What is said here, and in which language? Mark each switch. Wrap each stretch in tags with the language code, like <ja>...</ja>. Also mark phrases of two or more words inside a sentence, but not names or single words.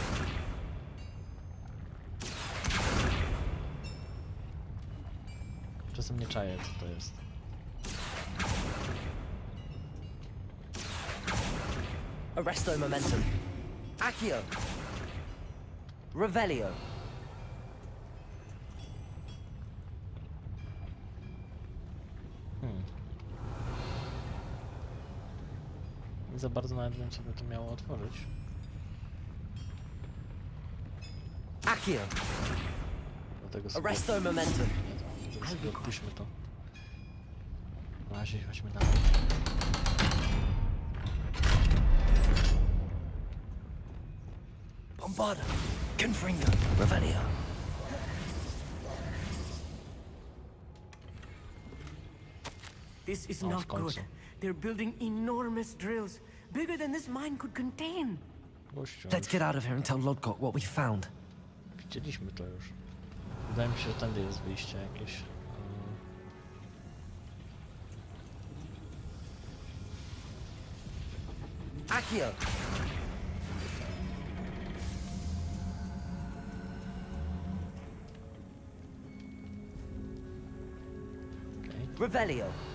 <pl>Czasem nie czaję, co to jest. Arresto momentum. Accio. Revelio. Nie za bardzo nawet wiem, co by to miało otworzyć. Accio. Dlatego sobie... Arresto momentum. Dlatego sobie odpuśćmy to. Na razie chodźmy dalej. Bombarda. Confringo. Revelio.</pl> <en>This is not good. They're building enormous drills, bigger than this mine could contain. Let's get out of here and tell Lodgok what we found.</en> <pl>Widzieliśmy to już. Wydaje mi się, że tędy jest wyjście jakieś. Accio. Revelio.</pl>